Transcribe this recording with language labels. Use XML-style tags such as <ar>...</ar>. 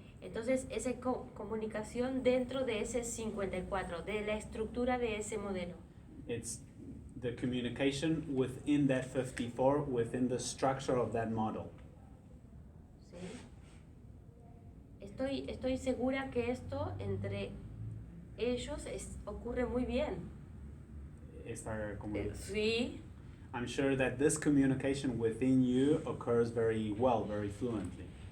<es>Entonces, esa comunicación dentro de ese 54, de la estructura de ese modelo.</es> <en>It's the communication within that 54, within the structure of that model.</en> <es>¿Sí? Estoy segura que esto entre ellos ocurre muy bien. Esta Sí,</es> <en>I'm sure that this communication within you occurs very well, very fluently.</en>